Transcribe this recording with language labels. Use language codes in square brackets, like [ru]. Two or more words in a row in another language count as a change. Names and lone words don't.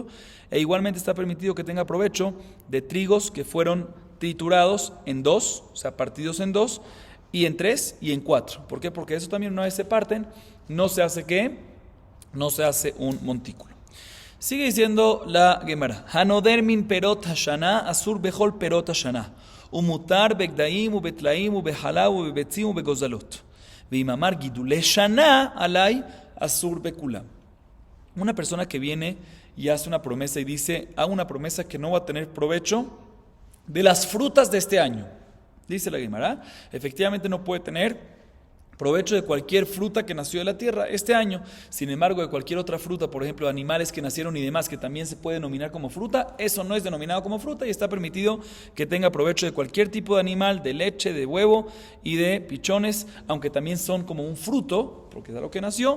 [es] E igualmente está permitido que tenga provecho de trigos que fueron triturados en 2, o sea partidos en 2, y en 3 y en 4. ¿Por qué? Porque eso también una vez se parten, no se hace ¿qué? No se hace un montículo. Sigue diciendo la Gemara: [he] הנודר מן פירות השנה אסור בכל פירות השנה ומותר בגדיים ובטלאים ובחלב ובביצים ובגוזלות ואם אמר גידולי שנה עלי אסור בכולם. [es] Una persona que viene y hace una promesa y dice: hago una promesa que no va a tener provecho de las frutas de este año. Dice la Gemara, efectivamente no puede tener provecho de cualquier fruta que nació de la tierra este año. Sin embargo, de cualquier otra fruta, por ejemplo, animales que nacieron y demás, que también se puede denominar como fruta, eso no es denominado como fruta y está permitido que tenga provecho de cualquier tipo de animal, de leche, de huevo y de pichones, aunque también son como un fruto, porque es a lo que nació.